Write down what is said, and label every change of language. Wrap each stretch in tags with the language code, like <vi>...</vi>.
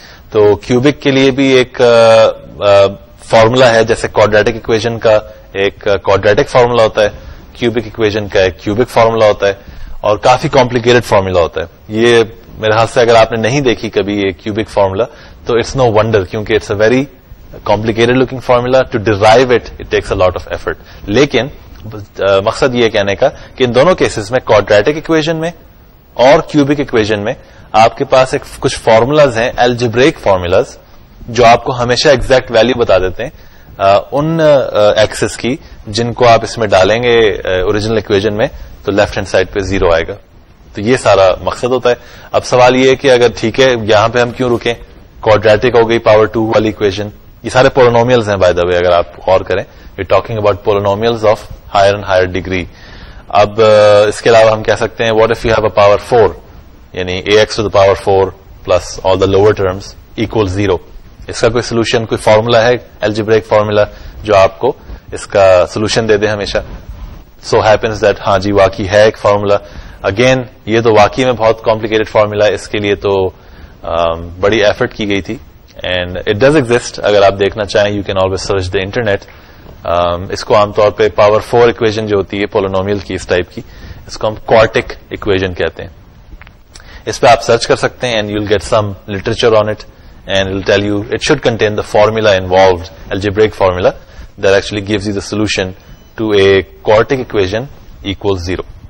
<ur>تو کیوبک کے لیے بھی ایک فارمولا ہے, جیسے کوڈریٹک اکویژن کا ایک کوڈریٹک فارمولا ہوتا ہے, کیوبک اکویژن کا ایک کیوبک فارمولا ہوتا ہے اور کافی کمپلیکیٹڈ فارمولا ہوتا ہے. یہ میرے خیال سے اگر آپ نے نہیں دیکھی کبھی یہ کیوبک فارمولا تو</ur> <en>it's no wonder,</en> <ur>کیونکہ</ur> <en>It's a very complicated looking formula. To derive it takes a lot of effort.</en> <ur>لیکن مقصد یہ کہنے کا کہ ان دونوں کیسز میں کوڈریٹک اکویژن میں اور کیوبک اکویژن میں آپ کے پاس ایک کچھ فارمولاز ہیں, الجبریک فارمولاز, جو آپ کو ہمیشہ ایگزیکٹ ویلو بتا دیتے ہیں ان ایکسس کی جن کو آپ اس میں ڈالیں گے اوریجنل اکویژن میں تو لیفٹ ہینڈ سائڈ پہ 0 آئے گا. تو یہ سارا مقصد ہوتا ہے. اب سوال یہ ہے کہ اگر ٹھیک ہے یہاں پہ ہم کیوں رکیں, کوڈریٹک ہو گئی پاور 2 والی اکویژن, یہ سارے پولینومیلز ہیں</ur> <en>by the way,</en> <ur>اگر آپ غور کریں</ur> <en>We talking about polynomials of higher and higher degree.</en> <ur>اب اس کے علاوہ ہم کہہ سکتے ہیں</ur> <en>What if you have a power 4, یعنی ax to the power 4 plus all the lower terms equal 0.</en> <ur>اس کا کوئی سولوشن, کوئی فارمولا ہے الجبریک فارمولا جو آپ کو اس کا سولوشن دے دے ہمیشہ؟</ur> <en>so happens that</en> <ur>ہاں جی واقعی ہے ایک فارمولا. اگین یہ تو واقعی میں بہت کمپلیکیٹڈ فارمولا ہے, اس کے لیے تو بڑی ایفرٹ کی گئی تھی.</ur> <en>and it does exist,</en> <ur>اگر آپ دیکھنا چاہیں</ur> <en>You can always search the internet.</en> <ur>اس کو عام طور پہ پاور 4 اکویژن جو ہوتی ہے پولینومیل کی اس ٹائپ کی, اس کو ہم کوارٹک اکویژن کہتے ہیں. اس پہ آپ سرچ کر سکتے ہیں</ur> <en>And you will get some literature on it and will tell you it should contain the formula involved, algebraic formula that actually gives you the solution to a quartic equation equal 0.</en>